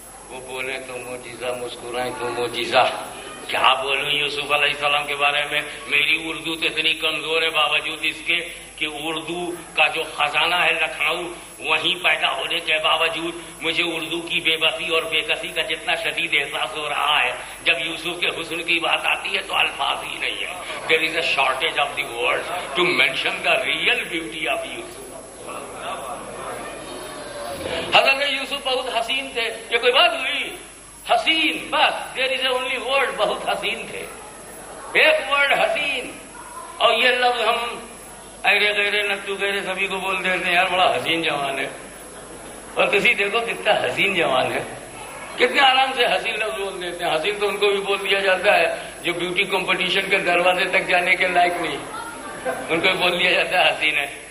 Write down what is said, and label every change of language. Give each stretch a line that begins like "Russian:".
Urdu: وہ بولیں تو معجزہ، مسکرائیں تو معجزہ. کیا بولوں یوسف علیہ السلام کے بارے میں؟ میری اردو تو اتنی کمزور ہے باوجود اس کے کہ اردو کا جو خزانہ ہے لکھنؤ وہیں پیدا ہونے کے باوجود مجھے اردو کی بے بسی اور بے کسی کا جتنا شدید احساس ہو رہا ہے جب یوسف کے حسن کی بات آتی ہے تو الفاظ ہی نہیں ہے.
English: There is a shortage of the word to mention the real beauty of Yusuf.
Urdu: حضرت یوسف بہت حسین تھے. یہ کوئی بات ہوئی؟ حسین، بس
English: There is a only word.
Urdu: بہت حسین تھے. ایک ورڈ حسین. اور یہ لفظ ہم ایرے غیرے نتو غیرے سبھی کو بول دیتے ہیں، یار بڑا حسین جوان ہے. اور کسی دیکھو کتنا حسین جوان ہے، کتنے آرام سے حسین لفظ بول دیتے ہیں. حسین تو ان کو بھی بول دیا جاتا ہے جو بیوٹی کمپٹیشن کے دروازے تک جانے کے لائق نہیں، ان کو بھی بول دیا جاتا ہے حسین ہے.